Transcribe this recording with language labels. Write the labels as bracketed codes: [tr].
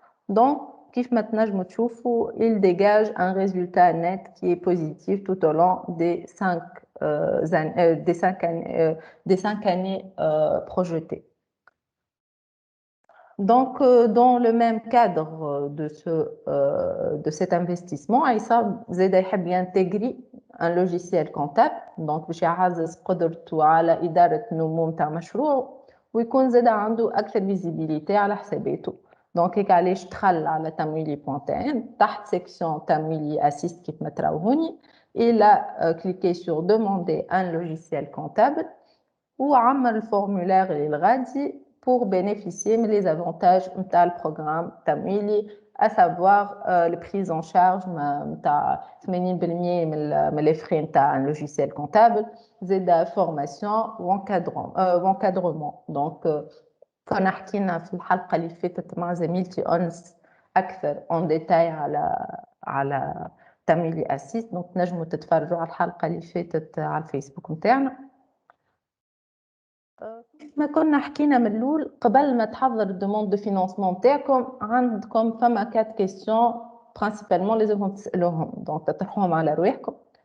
[ar] دونك كيف ما تنجموا تشوفوا [fr] il dégage un résultat net qui est positif tout au long des 5 années projetées. Donc, dans le même cadre de cet investissement, Aïssa [ar] زاد يحب ينتجري [fr] un logiciel comptable. [ar] donc باش يعزز قدرته على إدارة نمو نتاع مشروع ويكون زاد عنده أكثر فيزيبيليتي على حساباته. دونك هيك علاش دخل على tamwili.tn تحت سيكسيون tamwili assist كيف ما تراوهوني. [fr] Il a cliqué sur demander un logiciel comptable [ar] وعمل الفورمulaire اللي الغادي [fr] pour bénéficier des avantages [ar] نتاع البروغرام تمويلي [fr] à savoir les prises en charge نتاع 80% من les frais نتاع un logiciel comptable زيد formation وencadrement. [ar] donc كنا حكينا في الحلقة اللي فاتت مع زميلتي أنس أكثر [fr] en détail [ar] على تمويلي أسيس. donc نجموا تتفرجوا على الحلقة اللي فاتت على الفيسبوك متاعنا. ما كنا حكينا من الأول قبل ما تحضر [fr] الدوموند دو فينانسمون [ar] نتاعكم عندكم فما 4 كيسيون برينسيبالمون لازمكم تسألوهم دونك تطرحوهم على رواحكم.